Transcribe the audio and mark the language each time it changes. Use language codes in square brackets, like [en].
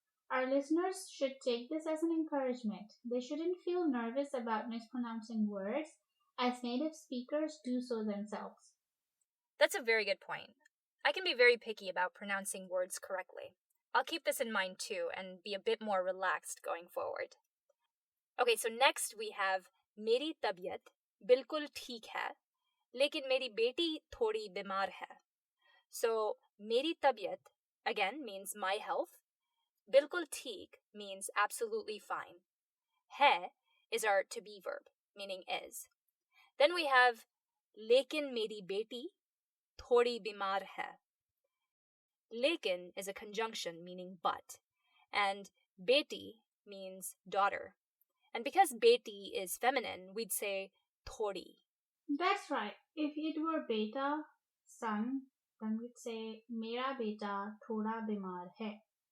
[en] Our listeners should take this as an encouragement. They shouldn't feel nervous about mispronouncing words, as native speakers do so themselves. That's a very good point. I can be very picky about pronouncing words correctly. I'll keep this in mind too and be a bit more relaxed going forward. Okay, so next we have [ur] मेरी तबीयत बिल्कुल ठीक है, लेकिन मेरी बेटी थोड़ी बीमार है. [en] So [ur] मेरी तबीयत [en] again means my health. [ur] बिल्कुल ठीक [en] means absolutely fine. है is our to be verb, meaning is. Then we have [ur] लेकिन मेरी बेटी थोड़ी बीमार है. [en] लेकिन is a conjunction meaning but, and beti means daughter. And because beti is feminine, we'd say thodi. That's right. If it were beta, son, then we'd say [ur] mera beta thoda bimar hai.